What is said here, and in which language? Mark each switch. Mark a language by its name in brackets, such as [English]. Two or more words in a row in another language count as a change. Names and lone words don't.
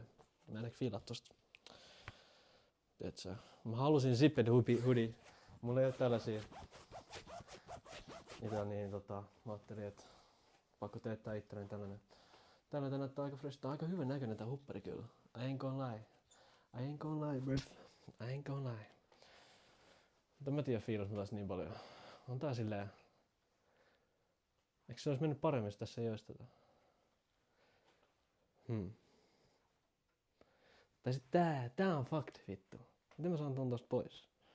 [Finnish] Mä en ehkä fiilaa tosta. Tiedätkö? Mä halusin [English] zipped hoodie. [Finnish] Mulla ei oo tällaisia. Niitä on niin mä ajattelin, että pakko teettää itselleni tällainen. Tällainen näyttää aika fresh. Tää on aika hyvän näköinen tää huppari kyllä. [English] I ain't gonna lie, bruv. I ain't gonna lie. [Finnish] Mutta mä tiedän fiilas tästä niin paljon. On tää silleen... Eikö se olisi mennyt paremmin, jos tässä ei ois tätä? Tai sit tää on fucked vittu. Miten mä saan ton tosta pois?